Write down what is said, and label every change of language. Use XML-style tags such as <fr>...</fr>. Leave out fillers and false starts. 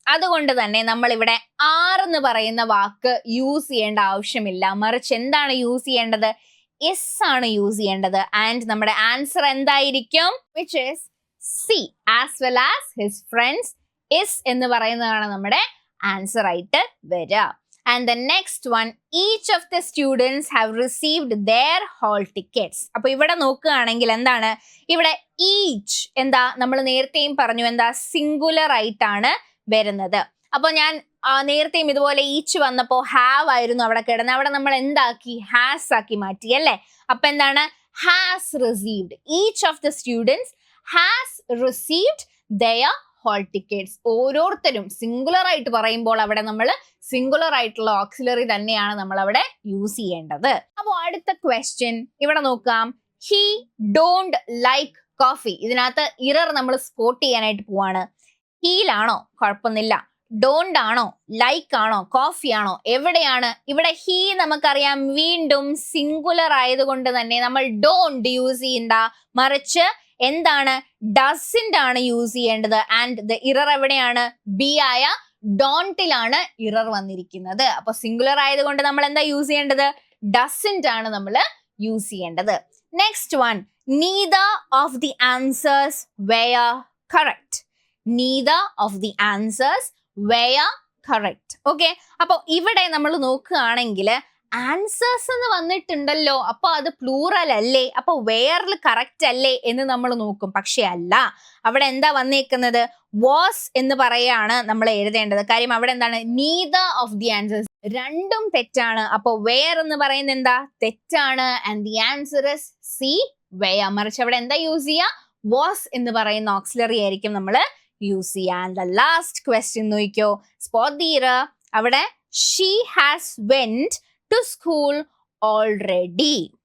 <ml>അതുകൊണ്ട് തന്നെ നമ്മൾ ഇവിടെ ആർ എന്ന് പറയുന്ന വാക്ക് യൂസ് ചെയ്യേണ്ട ആവശ്യമില്ല. മറിച്ച് എന്താണ് യൂസ് ചെയ്യേണ്ടത്? ഇസ് ആണ് യൂസ് ചെയ്യേണ്ടത്. ആൻഡ് നമ്മുടെ ആൻസർ എന്തായിരിക്കും? Which is C, as well as his friends is എന്ന് പറയുന്നതാണ് നമ്മുടെ ആൻസർ ആയിട്ട് വരിക.</ml> <en>And the next one, each of the students have received their hall tickets.</en> <ml>അപ്പൊ ഇവിടെ നോക്കുകയാണെങ്കിൽ എന്താണ് ഇവിടെ ഈച്ച് എന്താ നമ്മൾ നേരത്തെയും പറഞ്ഞു എന്താ സിംഗുലർ ആയിട്ടാണ് വരുന്നത്. അപ്പൊ ഞാൻ നേരത്തെയും ഇതുപോലെ ഈച്ച് വന്നപ്പോ ഹാവ് ആയിരുന്നു അവിടെ കിടന്ന്, അവിടെ നമ്മൾ എന്താക്കി? ഹാസ് ആക്കി മാറ്റി അല്ലെ. അപ്പൊ എന്താണ്? Has received. Each of the students has received there whole tickets. ഓരോരുത്തരും സിംഗുലർ ആയിട്ട് പറയുമ്പോൾ അവിടെ നമ്മൾ സിംഗുലർ ആയിട്ടുള്ള ഓക്സിലറി തന്നെയാണ് നമ്മൾ അവിടെ യൂസ് ചെയ്യേണ്ടത്. അപ്പോൾ അടുത്ത ക്വസ്റ്റ്യൻ ഇവിടെ നോക്കാം. He don't like coffee. ഇതിനകത്ത് ഇറർ നമ്മൾ സ്പോട്ട് ചെയ്യാനായിട്ട് പോവാണ്. ഹീലാണോ? കുഴപ്പമൊന്നുമില്ല. ഡോണ്ട് ആണോ? ലൈക്ക് ആണോ? കോഫി ആണോ? എവിടെയാണ് ഇവിടെ? ഹി നമുക്കറിയാം വീണ്ടും സിംഗുലർ ആയതുകൊണ്ട് തന്നെ നമ്മൾ ഡോണ്ട് യൂസ് ചെയ്യണ്ട, മറിച്ച് എന്താണ്? ഡസിന്റ് ആണ് യൂസ് ചെയ്യേണ്ടത്. ആൻഡ് ദ ഇറർ എവിടെയാണ്? ബി ആയ ഡോണ്ടിലാണ് ഇറർ വന്നിരിക്കുന്നത്. അപ്പൊ സിംഗുലർ ആയതുകൊണ്ട് നമ്മൾ എന്താ യൂസ് ചെയ്യേണ്ടത്? ഡസിന്റ് ആണ് നമ്മൾ യൂസ് ചെയ്യേണ്ടത്. Next one,</ml> <en>neither of the answers were correct. neither of the answers were correct.</en> <ml>Okay, അപ്പൊ ഇവിടെ നമ്മൾ നോക്കുകയാണെങ്കിൽ ആൻസേഴ്സ് എന്ന് വന്നിട്ടുണ്ടല്ലോ, അപ്പൊ അത് പ്ലൂറൽ അല്ലേ, അപ്പൊ വേറിൽ കറക്റ്റ് അല്ലേ എന്ന് നമ്മൾ നോക്കും. പക്ഷെ അല്ല, അവിടെ എന്താ വന്നേക്കുന്നത്? വാസ് എന്ന് പറയാണ് നമ്മൾ എഴുതേണ്ടത്. കാര്യം അവിടെ എന്താണ്?</ml> <en>neither of the answers,</en> <ml>രണ്ടും തെറ്റാണ്. അപ്പൊ വേർ എന്ന് പറയുന്നത് എന്താ? തെറ്റാണ്. And the answer is C,</ml> <en>were.</en> <ml>മറിച്ച് അവിടെ എന്താ യൂസ് ചെയ്യുക? വാസ് എന്ന് പറയുന്ന ഓക്സിലറി ആയിരിക്കും നമ്മൾ യൂസ് ചെയ്യുക. ആൻഡ് ദ ലാസ്റ്റ് ക്വസ്റ്റ്യൻ നോക്കിക്കോ, സ്പോട്ട് ദി ഇറർ. അവിടെ she has went to school already.</ml>